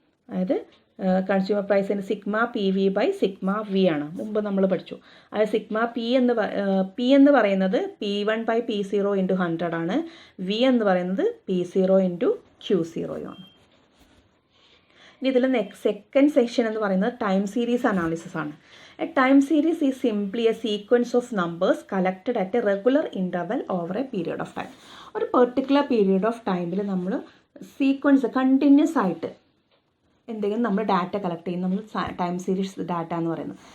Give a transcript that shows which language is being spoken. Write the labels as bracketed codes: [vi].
[ml] അതായത് കൺസ്യൂമർ പ്രൈസിന് sigma PV by sigma V ആണ്, മുമ്പ് നമ്മൾ പഠിച്ചു. അതായത് സിഗ്മ P എന്ന് പറയുന്നത് P1 ബൈ P0 ഇൻറ്റു 100 ആണ്. V എന്ന് പറയുന്നത് P0 ഇൻറ്റു Q0 ആണ്. ഇനി ഇതിൽ സെക്കൻഡ് സെക്ഷൻ എന്ന് പറയുന്നത് ടൈം സീരീസ് അനാലിസിസ് ആണ്. [en] A time series is simply a sequence of numbers collected at a regular interval over a period of time. [ml] ഒരു പെർട്ടിക്കുലർ പീരിയഡ് ഓഫ് ടൈമിൽ നമ്മൾ സീക്വൻസ് കണ്ടിന്യൂസ് ആയിട്ട് എന്തെങ്കിലും നമ്മൾ ഡാറ്റ കളക്ട് ചെയ്യും, നമ്മൾ ടൈം സീരീസ് ഡാറ്റ എന്ന് പറയുന്നത്.